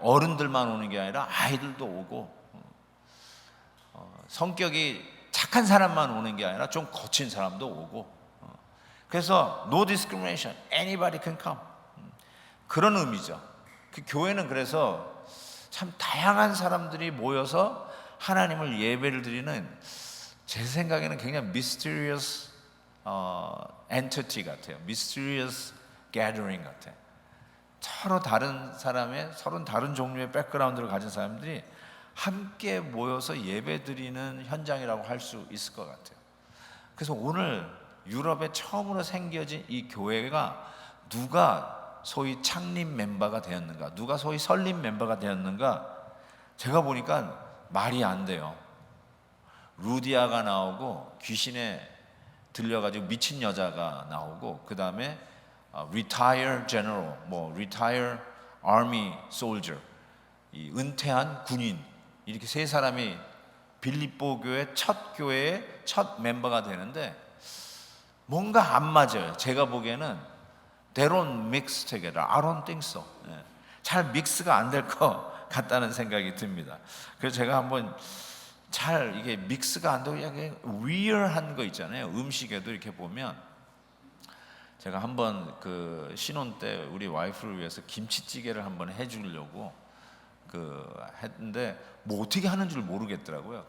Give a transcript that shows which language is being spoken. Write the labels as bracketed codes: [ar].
[ko] 어른들만 오는 게 아니라 아이들도 오고, 성격이 착한 사람만 오는 게 아니라 좀 거친 사람도 오고, 그래서 [en] no discrimination, anybody can come. [ko] 그런 의미죠. 그 교회는 그래서 참 다양한 사람들이 모여서 하나님을 예배를 드리는, 제 생각에는 굉장히 [en] mysterious entity [ko] 같아요. [en] mysterious gathering [ko] 같아요. 서로 다른 사람의, 서로 다른 종류의 백그라운드를 가진 사람들이 함께 모여서 예배 드리는 현장이라고 할 수 있을 것 같아요. 그래서 오늘 유럽에 처음으로 생겨진 이 교회가 누가 소위 창립 멤버가 되었는가, 누가 소위 설립 멤버가 되었는가, 제가 보니까 말이 안 돼요. 루디아가 나오고, 귀신에 들려가지고 미친 여자가 나오고, 그 다음에 [en] retire general, retire army soldier, [ko] 이 은퇴한 군인, 이렇게 세 사람이 빌립보 교회 첫 교회의 첫 멤버가 되는데 뭔가 안 맞아요. 제가 보기에는 [en] they don't mix together. I don't think so. [ko] 잘 믹스가 안 될 것 같다는 생각이 듭니다. 그래서 제가 한번 잘 이게 믹스가 안 되고 약간 weird한 거 있잖아요. 음식에도 이렇게 보면, 제가 한번 그 신혼 때 우리 와이프를 위해서 김치찌개를 한번 해주려고 했는데 어떻게 하는 줄 모르겠더라고요.